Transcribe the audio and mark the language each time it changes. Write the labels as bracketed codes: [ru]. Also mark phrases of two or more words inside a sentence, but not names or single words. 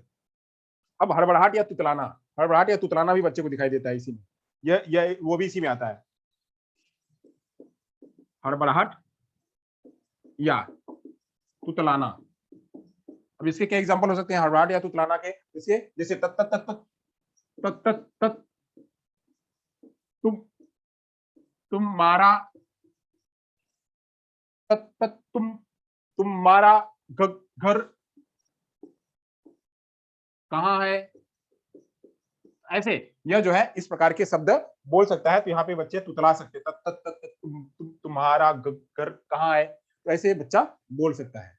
[hi] अब हड़बड़ाहट या तुतलाना, हड़बड़ाहट या तुतलाना भी बच्चे को दिखाई देता है इसी में, यह वो भी इसी में आता है। हड़बड़ाहट या तुतलाना, अब इसके क्या एग्जांपल हो सकते हैं हड़बड़ाहट या तुतलाना के? इसके जैसे तत तत तत तत तत तत, तुम मारा, तत तत तुम मारा, घर कहाँ है। ऐसे यह जो है इस प्रकार के शब्द बोल सकता है, तो यहाँ पे बच्चे तुतला सकते, तत तत तत तुम्हारा घर कहाँ है, तो ऐसे बच्चा बोल सकता है।